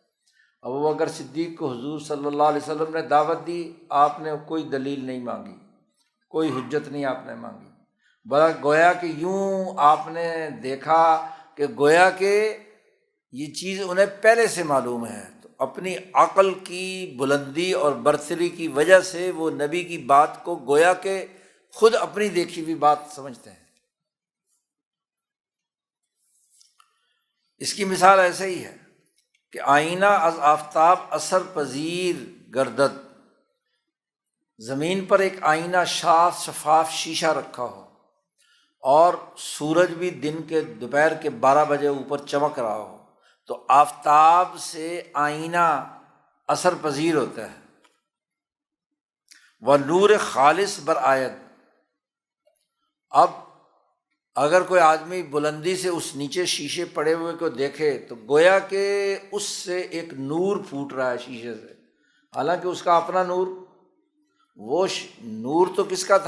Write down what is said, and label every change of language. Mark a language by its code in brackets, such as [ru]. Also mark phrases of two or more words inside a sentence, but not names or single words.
[ur] ابوبکر صدیق کو حضور صلی اللہ علیہ وسلم نے دعوت دی، آپ نے کوئی دلیل نہیں مانگی، کوئی حجت نہیں آپ نے مانگی، بڑا گویا کہ یوں آپ نے دیکھا کہ گویا کہ یہ چیز انہیں پہلے سے معلوم ہے، تو اپنی عقل کی بلندی اور برتری کی وجہ سے وہ نبی کی بات کو گویا کہ خود اپنی دیکھی ہوئی بات سمجھتے ہیں۔ اس کی مثال ایسے ہی ہے کہ [fa] آئینہ از آفتاب اثر پذیر گردد، [ur] زمین پر ایک آئینہ شفاف شیشہ رکھا ہو اور سورج بھی دن کے دوپہر کے 12 بجے اوپر چمک رہا ہو، تو آفتاب سے آئینہ اثر پذیر ہوتا ہے۔ [fa] وہ نور خالص بر آیت، [ur] اب اگر کوئی آدمی بلندی سے اس نیچے شیشے پڑے ہوئے کو دیکھے تو گویا کہ اس سے ایک نور پھوٹ رہا ہے شیشے سے، حالانکہ اس کا اپنا نور، وہ نور تو کس کا تھا؟